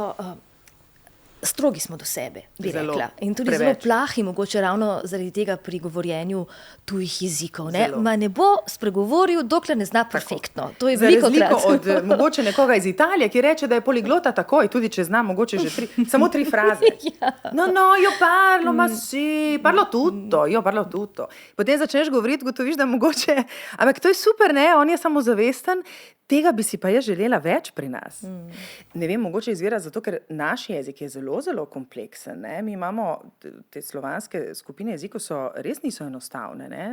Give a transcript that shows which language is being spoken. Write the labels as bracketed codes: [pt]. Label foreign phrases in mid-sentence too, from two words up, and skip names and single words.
[sl] Slovenci smo vedno malo Strogi smo do sebe, bi Zelo, rekla. In tudi preveč. zelo plahi, mogoče ravno zaradi tega pri govorjenju tujih jezikov. Ne? Zelo. Ma ne bo spregovoril, dokler ne zna perfektno. To je Za veliko razliko krat. od mogoče nekoga iz Italije, ki reče, da je poliglota takoj, tudi če zna mogoče že samo 3 fraze. [it] No, io parlo, ma sì, parlo tutto, io parlo tutto. [sl] Potem začneš govoriti, gotoviš, da mogoče, ampak to je super, ne, on je samozavesten, tega bi si pa jaz želela več pri nas. Ne vem, mogoče izvira zato, ker naš jezik je zelo, zelo kompleksen, ne. Mi imamo, te slovanske skupine jezikov res niso enostavne, ne.